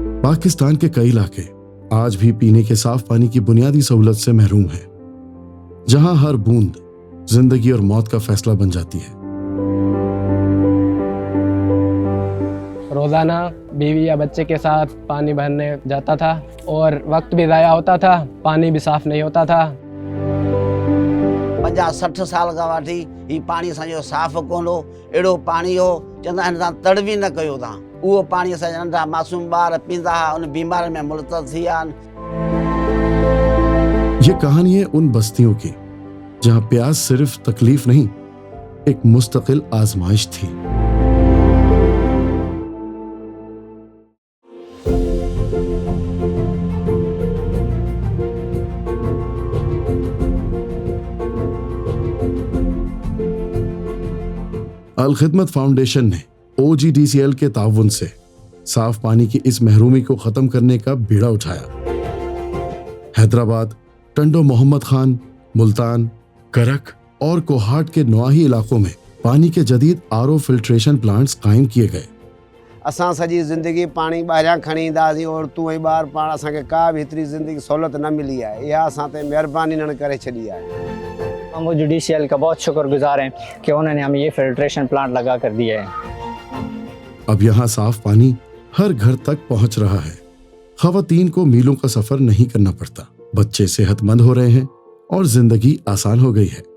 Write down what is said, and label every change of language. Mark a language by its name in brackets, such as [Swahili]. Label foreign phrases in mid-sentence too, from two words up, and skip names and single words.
[Urdu] پاکستان کے کئی علاقے آج بھی پینے کے صاف پانی کی بنیادی سہولت سے محروم ہیں، جہاں ہر بوند زندگی اور موت کا فیصلہ بن جاتی ہے. روزانہ بیوی یا بچے کے ساتھ پانی بھرنے جاتا تھا اور وقت بھی ضائع ہوتا تھا، پانی بھی صاف نہیں ہوتا تھا. [Sindhi] 50-60 साल खां वठी ही पाणी असांजो साफ़ कोन हो। अहिड़ो पाणी हो चवंदा आहिनि तव्हां तड़वी न कयो तव्हां। उहो पाणी असांजा नंढा मासूम ॿार पींदा हुआ, उन बीमारियुनि में मुलतज़ थी विया आहिनि। [Urdu] یہ کہانی ہے ان بستیوں کی جہاں پیاس صرف تکلیف نہیں، ایک مستقل آزمائش تھی. الخدمت فاؤنڈیشن نے OGDCL کے تعاون سے صاف پانی کی اس محرومی کو ختم کرنے کا بیڑا اٹھایا. حیدرآباد، ٹنڈو محمد خان، ملتان، کرک اور کوہاٹ کے نواحی علاقوں میں پانی کے جدید [English] RO filtration plants [Urdu] قائم کیے گئے. [Sindhi] असां सॼी ज़िंदगी पाणी ॿाहिरां खणी ईंदासीं और तूं ऐं ॿार पाण असांखे का बि हेतिरी ज़िंदगी सहूलियत न मिली आहे। इहा असां ते महिरबानी इन्हनि करे छॾी आहे। [Urdu] ہم OGDCL کا بہت شکرگزار ہیں کہ انہوں نے ہمیں یہ [English] filtration plant [Urdu] لگا کر دیا ہے. اب یہاں صاف پانی ہر گھر تک پہنچ رہا ہے. خواتین کو میلوں کا سفر نہیں کرنا پڑتا، بچے صحت مند ہو رہے ہیں اور زندگی آسان ہو گئی ہے.